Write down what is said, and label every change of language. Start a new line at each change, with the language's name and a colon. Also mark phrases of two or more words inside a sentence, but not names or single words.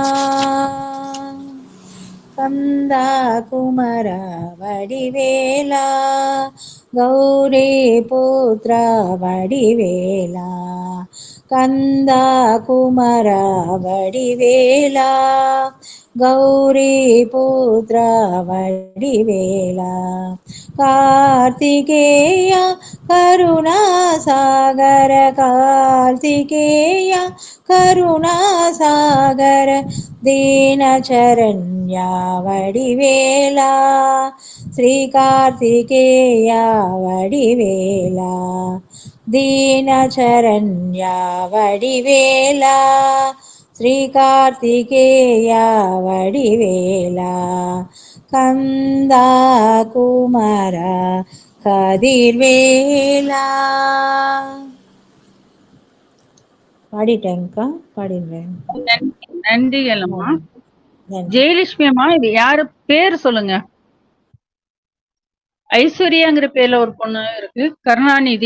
Tamil: கந்தா குமரா வடிவேலா,
Sanskrit: गौरी पुत्रा
Tamil: வடிவேலா, கந்தா குமரா வடிவேலா,
Sanskrit: गौरीपुत्र वडिवेला कार्तिकेय करुणासागर कार्तिकेय करुणासागर दीनचरण्या वडिवेला श्री कार्तिकेया वडिवेला दीनचरण्या वडिवेला श्री कार्तिकेया वडिवेला
Tamil: கந்தா குமார
Sanskrit: கதிர்வேலா.
Tamil: பாடிட்டேங்கக்கா, பாடிடுறேன். நன்றிகள் அம்மா. நன்றி. ஜெயலட்சுமி அம்மா, இது யாரு பேர் சொல்லுங்க. ஐஸ்வர்யாங்கிற பேர்ல ஒரு பொண்ணு இருக்கு, கருணாநிதி.